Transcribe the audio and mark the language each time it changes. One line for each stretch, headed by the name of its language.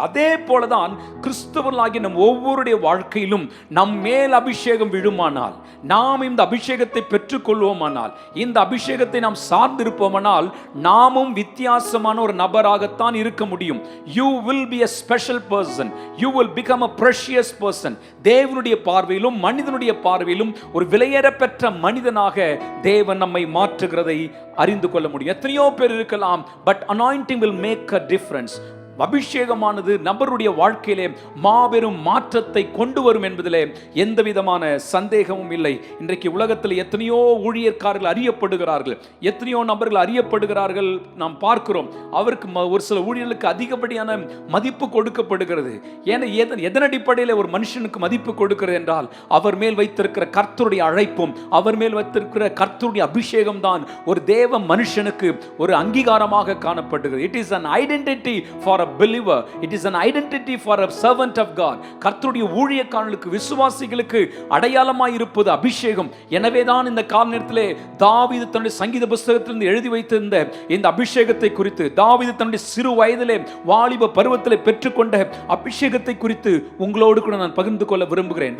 Tamil: அதே போலதான் கிறிஸ்தவர்களாகிய நம் ஒவ்வொருடைய வாழ்க்கையிலும் நம் மேல் அபிஷேகம் விழுமானால், நாம் இந்த அபிஷேகத்தை பெற்றுக்கொள்வோமானால், இந்த அபிஷேகத்தை நாம் சார்ந்திருப்போமானால் நாமும் வித்தியாசமான ஒரு நபராகத்தான் இருக்க முடியும்.
English: You will be a special person. You will become a precious person.
Tamil: தேவனுடைய பார்வையிலும் மனிதனுடைய பார்வையிலும் ஒரு விலையேறப்பெற்ற மனிதனாக தேவன் நம்மை மாற்றுகிறதை அறிந்து கொள்ள முடியும். எத்தனையோ பேர் இருக்கலாம், but
English: anointing will make a difference.
Tamil: அபிஷேகமானது நபருடைய வாழ்க்கையிலே மாபெரும் மாற்றத்தை கொண்டு வரும் என்பதிலே எந்த விதமான சந்தேகமும் இல்லை. இன்றைக்கு உலகத்தில் எத்தனையோ ஊழியக்காரர்கள் அறியப்படுகிறார்கள், எத்தனையோ நபர்கள் அறியப்படுகிறார்கள், நாம் பார்க்கிறோம். அவருக்கு ஒரு சில ஊழியர்களுக்கு அதிகப்படியான மதிப்பு கொடுக்கப்படுகிறது. ஏன்னா எதன் அடிப்படையில் ஒரு மனுஷனுக்கு மதிப்பு கொடுக்கிறது என்றால் அவர் மேல் வைத்திருக்கிற கர்த்தருடைய அழைப்பும் அவர் மேல் வைத்திருக்கிற கர்த்தருடைய அபிஷேகம் தான் ஒரு தேவ மனுஷனுக்கு ஒரு அங்கீகாரமாக காணப்படுகிறது.
English: It is an identity for a believer. It is an identity for a servant of God.
Tamil: கர்த்தருடைய ஊழியக்காரர்களுக்கு, விசுவாசிகளுக்கு அடையாளமாய் இருப்பது அபிஷேகம். எனவே தான் இந்த கால நேரத்திலே தாவீது தன்னுடைய சங்கீத புத்தகத்திலிருந்து எழுதி வைத்திருந்த இந்த அபிஷேகத்தை குறித்து, தாவீது தன்னுடைய சிறு வயதிலே வாலிப பருவத்திலே பெற்றுக்கொண்ட அபிஷேகத்தை குறித்து உங்களோடு கூட நான் பகிர்ந்து கொள்ள விரும்புகிறேன்.